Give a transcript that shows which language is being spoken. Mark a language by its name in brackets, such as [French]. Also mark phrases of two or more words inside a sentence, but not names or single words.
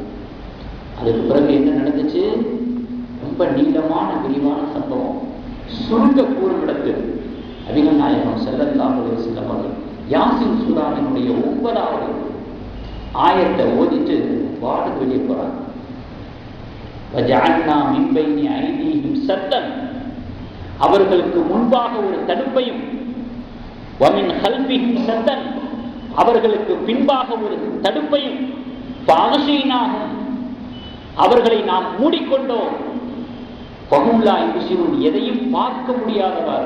[Tamil] அதுக்கு பிறகு என்ன நடந்துச்சு? ரொம்ப நீளமான விரிவான சம்பவம். சுருங்க கூறுமிடத்தில் நபிகள் நாயகம் [Arabic] صلى الله عليه وسلم [Tamil] அவர்கள் யாசின் சூராவினுடைய 9வது ஆயத்தை ஓதிட்டு வாடுக்கு வெளியே போறாங்க. [Arabic] وَجَعَلْنَا مِنْ بَيْنِ أَيْدِيهِمْ سَدًّا [Tamil] அவர்களுக்கு முன்பாக ஒரு தடுப்பையும், [Arabic] ومن خلفهم سدا, [Tamil] அவர்களுக்கு பின்பாக ஒரு தடுப்பையும், பாகசீனாகும், அவர்களை நாம் மூடிக்கொண்டோம், [Arabic] فهم لا يبصرون, [Tamil] எதையும் பார்க்க முடியாதவாறு.